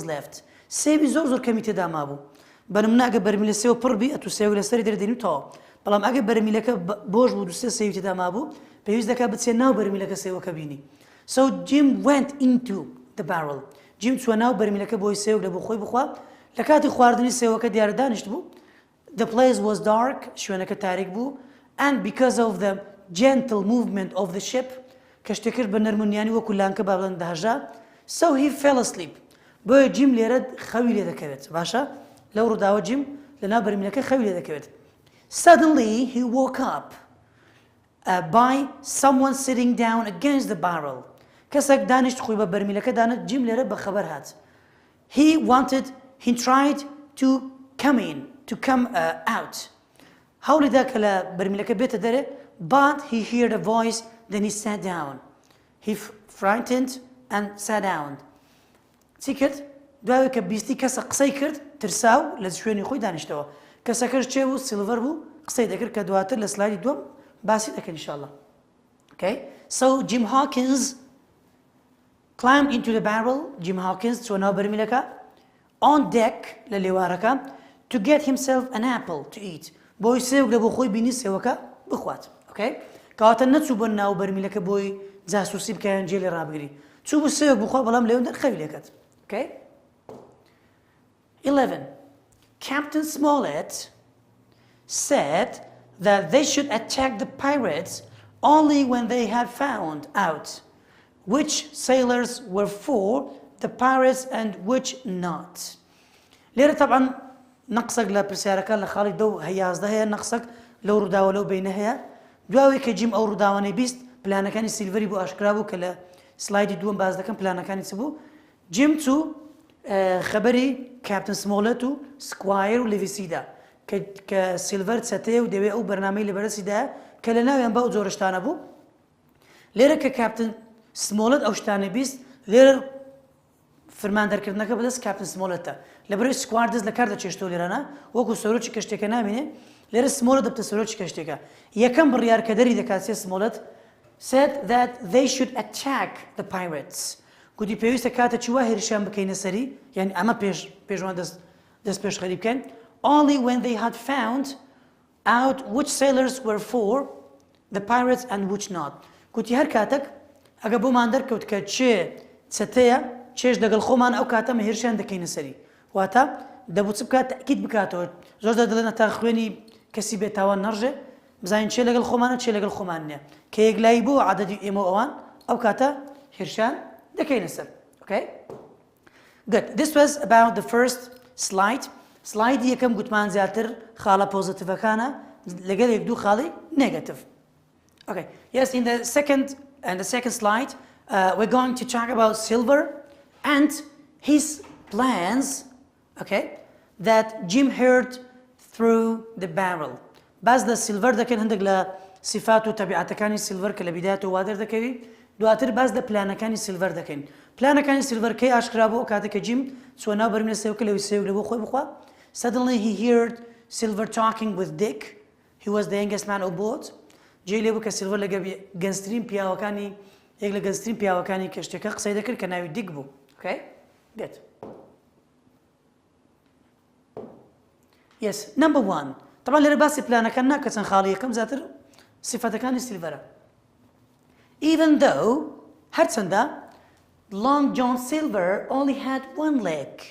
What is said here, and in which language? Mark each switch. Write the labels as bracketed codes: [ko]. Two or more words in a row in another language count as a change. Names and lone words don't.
[ckb] left سێوی زۆر کەمی تێدا مابوو بەنمونە ئەگە بەرمیلە سێو پڕ بی ئەتو سێوک لەسەری دەردێنیتەوە بەڵام ئەگە بەرمیلەکە بۆش بوو دووسێ سێوی تێدا مابوو پێویست دەکات بچێ ناو بەرمیلەکە سێوەکە بینی [en] so Jim went into the barrel [ckb] جیم چوە ناو بەرمیلەکە بۆی سێوک لە بۆ خۆی بخوا لە کاتی خواردنی سێوەکە دیارە دانیشت بوو [en] the place was dark [ckb] شوێنەکە تاریک بوو [en] and because of the gentle movement of the ship [ckb] کەشتێکرد بە نەرمونیانی وەکو لانکە بابڵەن داهژا [en] so he fell asleep [ckb] بۆیە جیم لێرە خەوی لێ دەکەوێت باشە لەو ڕووداوە جیم لە ناو بەرمیلەکە خەوی لێ دەکەوێت [en] suddenly he woke up by someone sitting down against the barrel [ckb] کەسێک دانیشت خۆی بە بەرمیلەکە دانت جیم لێرە بە خەبەر هات [en] he tried to come out [ckb] هەوڵی دا کە لە بەرمیلەکە بێتە دەرێ [en] but he heard a voice then he sat down he frightened and sat down چی [ckb] کرد دوای کە بیستی کەسە قسەی کرد ترساو لە شوێنی خۆی دانیشتەوە کەسەکەش چێ بوو سیلڤەر بوو قسەی دەکرد کە دواتر لە سلایدی دووەم باسی دەکەن ئینشاءالله [en] okay so Jim Hawkins climbed into the barrel [ckb] Jim Hawkins چوە ناو بەرمیلەکە [en] on deck [ckb] لە لێوارەکە [en] to get himself an apple to eat [ckb] بۆی سێوک لە بۆ خۆی بینی سێوەکە بخوات okay کەواتە نەچوو بۆ ناو بەرمیلەکە بۆی جاسوسی بکەیان جێ لێ ڕابگری چوو بۆ سێوک بخوا بەڵام لەوێ خەوی لێ کات okay 11 [en] Captain Smollett said that they should attack the pirates only when they had found out which sailors were for the pirates and which not [ckb] لێرە [ar] طبعا نقصك [ckb] لە پرسیارەکان لە خاڵی دەو هەیازدە هەیە نقصك لەو ڕووداوە لەو بینە هەیە دواوی کە جیم ئەو ڕووداوانەی بیست پلانەکانی سیلڤەری بۆ ئاشکرا بوو کە لە سلایدی دووەم باز دەکەم پلانەکانی چ بوو جیم چوو خەبەری کاپتن سمۆلەت و سکوایر و لێڤیسیدا کە سیلڤەر چەتەیە و دەوێت ئەو بەرنامەی لە بەرەسیدا کە لە ناویان بەو جۆرە شتانە بوو لێرە کە کاپتن سمۆلەت ئەو شتانەی بیست لێرە فرماندەرکردنەکە بەدەست کاپتن سمۆلەتە لەبەرەوەی سکوار دەست لە کار دەچێشتەوە لێرەنا وەکو سەرۆکی کەشتێکە نامێنێ لێرە سمۆلەت دەبتە سەرۆکی کەشتێکە یەکەم بڕیارکەدەری دەکات سێ سمۆلەت [en] said that they should attack the pirates [ckb] گوتی پێویستە کاتە چوە هێرشیان بکەینە سەری یعنی ئەمە پێشوان دەست پێش خەری بکەن [en] only when they had found out which sailors were for the pirates and which not [ckb] گوتی هەر کاتێک ئەگە بۆمان دەرکەوت کە چێ چەتەیە چێش دەگەڵ خۆمان ئەو کاتەمە هێرشیان دەکەینە سەری واتە دەبوو چ بکات تەکید بکاتەوە زۆر دەدڵێنە تا خوێنی کەسی بێتاوان نەڕژێ بزانین چێ لەگەڵ خۆمانە چێ لەگەڵ خۆمان نییە کە یەکلایی بوو عەدەدی ئێمە ئەوان ئەو کاتە هێرشیان دەکەینە سەر [en] okay good this was about the first slide [ckb] سلایدی یەکەم گوتمان زیاتر خاڵە پۆزیتیڤەکانە لەگەڵ یەک دوو خاڵی نێگەتیڤ. [en] Okay. Yes, in the second slide, we're going to talk about silver and his plans, okay, that Jim heard through the barrel. [ckb] باز لە سیلڤەر دەکەن هەندێک لە صفات و تەبیعەتەکانی سیلڤەر کە لە بیدایەتەوە وا دەردەکەوی، دواتر باز لە پلانەکانی سیلڤەر دەکەین. پلانەکانی سیلڤەر کەی ئاشکرا بوو کاتێک کە جیم چوە ناو بەرمێ سێوکە لەوی سێوک لە بۆ خۆی بخوا. [en] Suddenly he heard Silver talking with Dick. He was the youngest man on board. [ckb] جێی لێ بوو کە سیلڤەر لەگە گەنجترین پیاوەکانی یەک لە گەنجترین پیاوەکانی کەشتەکە قسەی دەکرد کە ناوی دیک بوو. [en] Okay? Good. Yes. Number one. [ckb] طبعا لێرە باسی پلانەکان ناکە چەند خاڵی یەکەم زیاتر صفەتەکانی سیلڤەرە. [en] Even though هەرچەندە Long John Silver only had one leg.